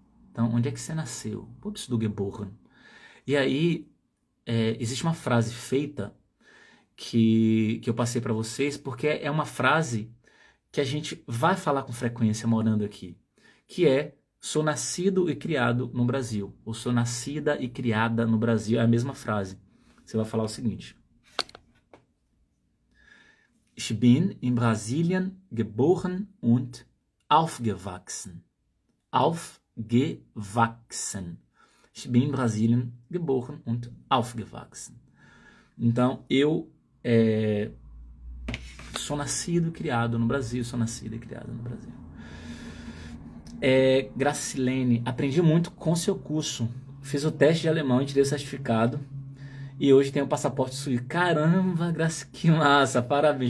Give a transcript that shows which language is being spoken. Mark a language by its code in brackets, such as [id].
[pt] Então, onde é que você nasceu? [de] Wo bist du geboren? [pt] E aí, existe uma frase feita que eu passei para vocês, porque é uma frase que a gente vai falar com frequência morando aqui, que é sou nascido e criado no Brasil, ou sou nascida e criada no Brasil, é a mesma frase. Você vai falar o seguinte: [de] Ich bin in Brasilien geboren und aufgewachsen. Aufgewachsen. Ich bin in Brasilien geboren und aufgewachsen. [pt] Então, eu sou nascido e criado no Brasil, sou nascido e criado no Brasil. Gracilene, aprendi muito com seu curso. Fiz o teste de alemão e tirei o certificado. E hoje tenho o passaporte suíço. Caramba, Graça, que massa, parabéns.